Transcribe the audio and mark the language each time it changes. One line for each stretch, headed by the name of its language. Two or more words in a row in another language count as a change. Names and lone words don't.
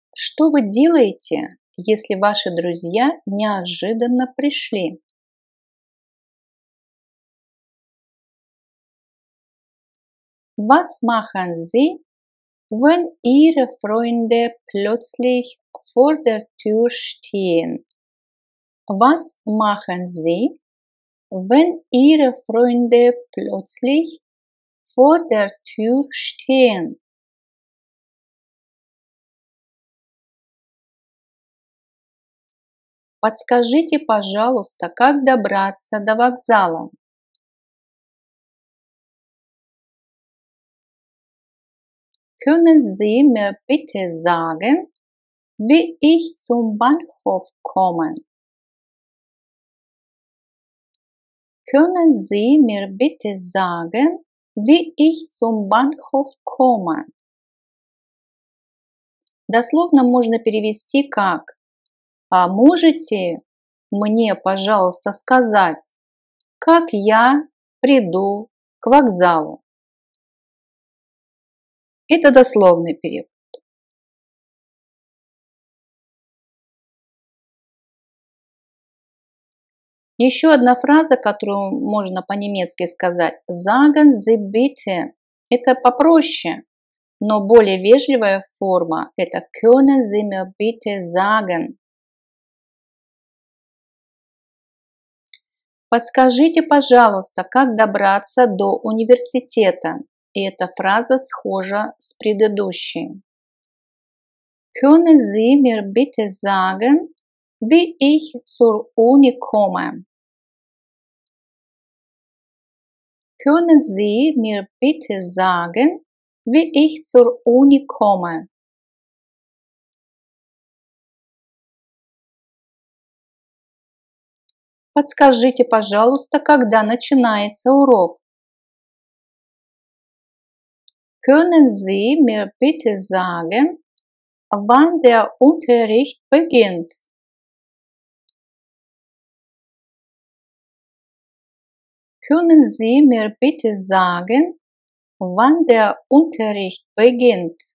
Russian: Что вы делаете, если ваши друзья неожиданно пришли?
German: Was machen Sie, wenn Ihre Freunde plötzlich vor der Tür stehen? Was machen Sie, wenn Ihre Freunde plötzlich vor der Tür stehen?
Russian: Подскажите, пожалуйста, как добраться до вокзала?
German: Können Sie mir bitte sagen, wie ich zum Bahnhof komme? Können Sie mir bitte sagen, wie ich zum Bahnhof komme?
Russian: Дословно можно перевести как «А можете мне, пожалуйста, сказать, как я приду к вокзалу?» Это дословный перевод. Еще одна фраза, которую можно по-немецки сказать
German: «Sagen Sie bitte».
Russian: Это попроще, но более вежливая форма – это
German: «Können Sie mir bitte sagen».
Russian: Подскажите, пожалуйста, как добраться до университета. И эта фраза схожа с предыдущей.
German: Können Sie mir bitte sagen, wie ich zur Uni komme? Können Sie mir bitte sagen, wie ich zur Uni komme?
Russian: Подскажите, пожалуйста, когда начинается урок?
German: Können Sie mir bitte sagen, wann der Unterricht beginnt? Können Sie mir bitte sagen, wann der Unterricht beginnt?